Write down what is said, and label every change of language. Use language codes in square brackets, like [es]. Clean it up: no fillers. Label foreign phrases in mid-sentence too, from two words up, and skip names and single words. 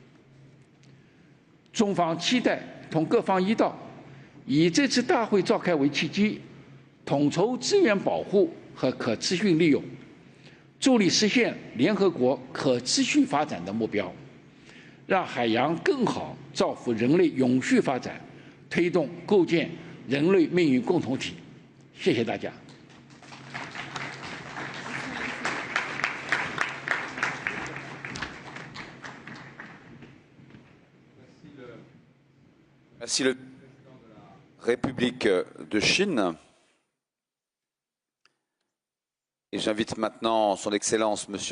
[zh] 中方期待同各方一道，以这次大会召开为契机，统筹资源保护和可持续利用，助力实现联合国可持续发展的目标，让海洋更好造福人类永续发展，推动构建人类命运共同体。谢谢大家。 [fr] Merci le président de la République de Chine. Et j'invite maintenant son Excellence M.